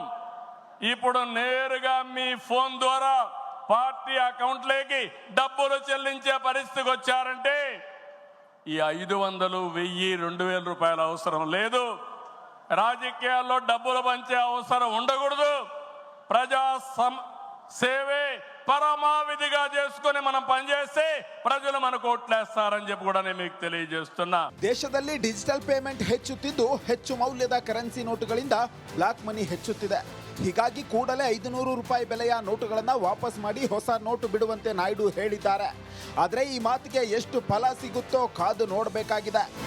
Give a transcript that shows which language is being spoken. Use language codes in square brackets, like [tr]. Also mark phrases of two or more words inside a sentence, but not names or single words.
[te] ఇప్పుడు నేరుగా మీ ఫోన్ ద్వారా పార్టీ అకౌంట్లోకి డబ్బులు చెల్లించే పరిస్థితికి వచ్చారంటే ఈ 500, 1000, ₹2000 అవసరం లేదు. రాజకీయాల్లో డబ్బులు పంచే అవసరం ఉండకూడదు. ప్రజా సేవే పరమావిధిగా చేసుకుని మనం పనిచేస్తే ప్రజలు మనకు ఓట్లేస్తారని చెప్పి కూడా నేను మీకు తెలియజేస్తున్నా. [kn] ದೇಶದಲ್ಲಿ [en] digital payment [kn] ಹೆಚ್ಚುತ್ತಿದ್ದು ಹೆಚ್ಚು ಮೌಲ್ಯದ ಕರೆನ್ಸಿ ನೋಟುಗಳಿಂದ [en] black money [kn] ಹೆಚ್ಚುತ್ತಿದೆ. ಹೀಗಾಗಿ ಕೂಡಲೇ ₹500 ಬೆಲೆಯ ನೋಟುಗಳನ್ನು ವಾಪಸ್ ಮಾಡಿ ಹೊಸ ನೋಟು ಬಿಡುವಂತೆ ನಾಯ್ಡು ಹೇಳಿದ್ದಾರೆ. ಆದರೆ ಈ ಮಾತಿಗೆ ಎಷ್ಟು ಫಲ ಸಿಗುತ್ತೋ ಕಾದು ನೋಡಬೇಕಾಗಿದೆ.